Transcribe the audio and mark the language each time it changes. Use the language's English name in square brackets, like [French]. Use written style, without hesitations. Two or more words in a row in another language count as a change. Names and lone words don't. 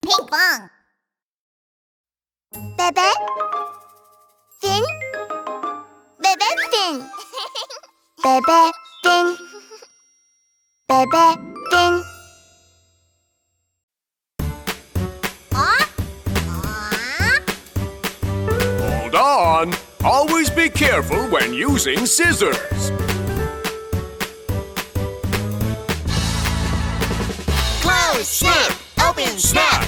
[English] Pinkfong. Bebe? Fin? Bebe Fin. Bebe Fin. Bebe Fin. Hold on. Always be careful when using scissors. Close, snip, open, snap.